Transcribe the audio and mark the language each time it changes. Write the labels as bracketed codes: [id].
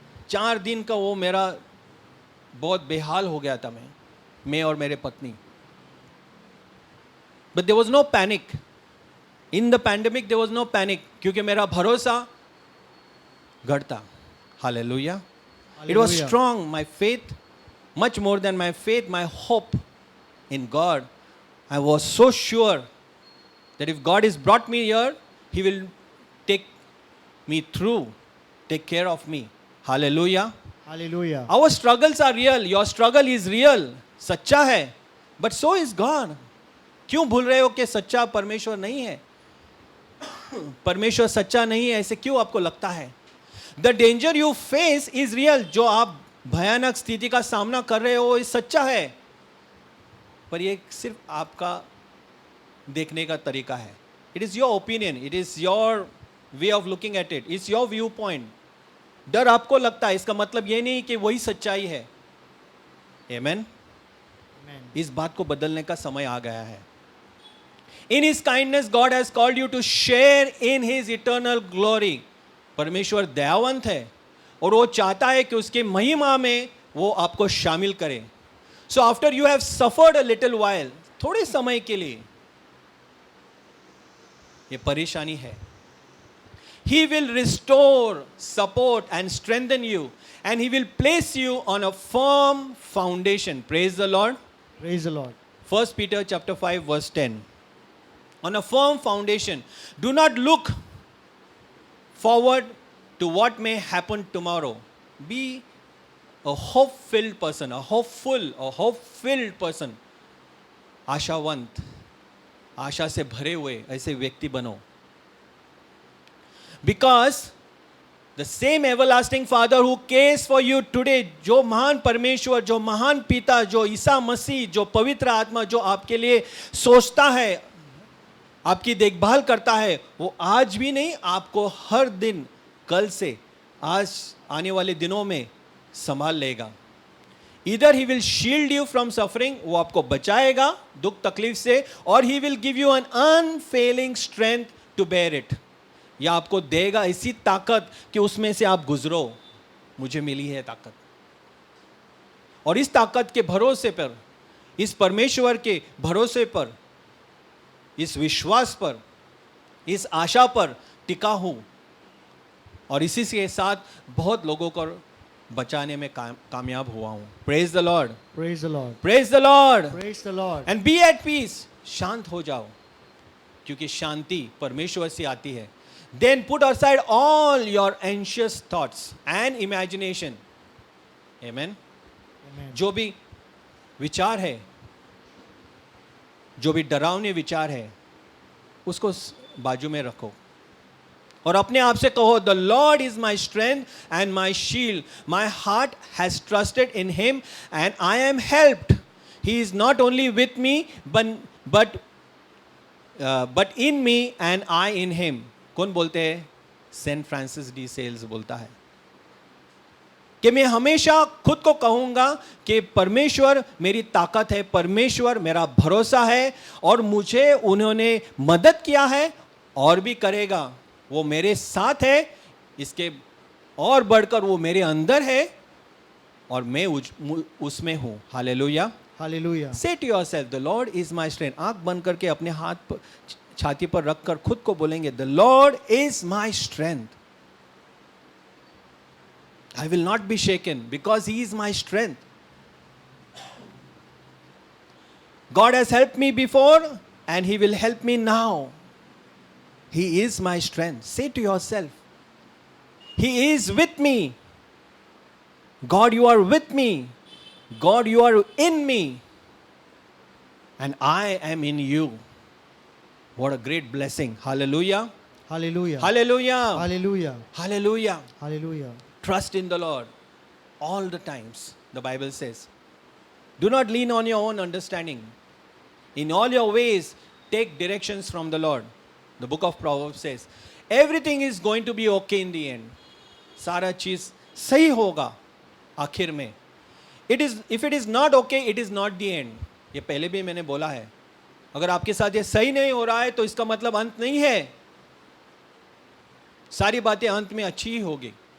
[hi] 4 दिन का वो मेरा बहुत बेहाल हो गया था, मैं और मेरे पत्नी। [en] but there was no panic in the pandemic, there was no panic, [hi] क्योंकि मेरा भरोसा घटता। Hallelujah. [en] It was Hallelujah. strong, my faith, much more than my faith, my hope in God. I was so sure that if God has brought me here, He will take me through, take care of me. Hallelujah. Hallelujah. Our struggles are real. Your struggle is real. [hi] सच्चा है. [en] But so is God. [hi] क्यों भूल रहे हो कि सच्चा परमेश्वर नहीं है? परमेश्वर सच्चा नहीं है, ऐसे क्यों आपको लगता है? [en] The danger you face is real. [hi] जो आप भयानक स्थिति का सामना कर रहे हो, ये सच्चा है, पर ये सिर्फ आपका देखने का तरीका है. [en] It is your opinion. It is your way of looking at it. It's your viewpoint. [hi] डर आपको लगता है, इसका मतलब ये नहीं कि वही सच्चाई है. [en] Amen. Amen. [hi] इस बात को बदलने का समय आ गया है. [en] In His kindness, God has called you to share in His eternal glory. [hi] परमेश्वर दयावंत है और वो चाहता है कि उसके महिमा में वो आपको शामिल करे. [en] so after you have suffered a little while, [hi] थोड़े समय के लिए ये परेशानी है, [en] He will restore, support and strengthen you, and He will place you on a firm foundation. Praise the Lord. Praise the Lord. 1 Peter chapter 5 verse 10. On a firm foundation. Do not look forward to what may happen tomorrow. Be a hope-filled person, a hope-filled person. [hi] आशावंत, आशा से भरे हुए ऐसे व्यक्ति बनो. [en] Because the same everlasting Father who cares for you today, [hi] जो महान परमेश्वर, जो महान पिता, जो ईसा मसीह, जो पवित्र आत्मा, जो आपके लिए सोचता है, आपकी देखभाल करता है, वो आज भी नहीं, आपको हर दिन, कल से आज आने वाले दिनों में संभाल लेगा. [en] Either He will shield you from suffering, [hi] वो आपको बचाएगा दुख तकलीफ से, [en] और He will give you an unfailing strength to bear it. [hi] या आपको देगा ऐसी ताकत कि उसमें से आप गुजरो. मुझे मिली है ताकत, और इस ताकत के भरोसे पर, इस परमेश्वर के भरोसे पर, इस विश्वास पर, इस आशा पर टिका हूं, और इसी के साथ बहुत लोगों को बचाने में कामयाब हुआ हूं. [en] Praise the Lord. Praise the Lord. Praise the Lord. Praise the Lord. And be at peace. [hi] शांत हो जाओ, क्योंकि शांति परमेश्वर से आती है. [en] Then put aside all your anxious thoughts and imagination. Amen. Amen. [hi] जो भी विचार है, जो भी डरावने विचार है, उसको बाजू में रखो और अपने आप से कहो, [en] The Lord is my strength and my shield. My heart has trusted in him and I am helped. He is not only with me but in me and I in him. [hi] कौन बोलते हैं? Saint Francis de sales बोलता है कि मैं हमेशा खुद को कहूँगा कि परमेश्वर मेरी ताकत है, परमेश्वर मेरा भरोसा है, और मुझे उन्होंने मदद किया है और भी करेगा. वो मेरे साथ है, इसके और बढ़कर वो मेरे अंदर है और मैं उसमें हूँ. Hallelujah. [en] Hallelujah. Say to yourself, the Lord is my strength. [hi] आंख बंद करके अपने हाथ पर, छाती पर रखकर खुद को बोलेंगे, [en] the Lord is my strength. I will not be shaken because He is my strength. God has helped me before and He will help me now. He is my strength. Say to yourself, He is with me. God, you are with me. God, you are in me. And I am in you. What a great blessing. Hallelujah. Hallelujah. Hallelujah. Hallelujah. Hallelujah. Hallelujah. Trust in the Lord all the times, the Bible says. Do not lean on your own understanding. In all your ways, take directions from the Lord. The book of Proverbs says, everything is going to be okay in the end. [hi] सारा चीज सही होगा आखिर में. [en] If it is not okay, it is not the end. [hi] ये पहले भी मैंने बोला है. अगर आपके साथ ये सही नहीं हो रहा है तो इसका मतलब अंत नहीं है, सारी बातें अंत में अच्छी ही होगी.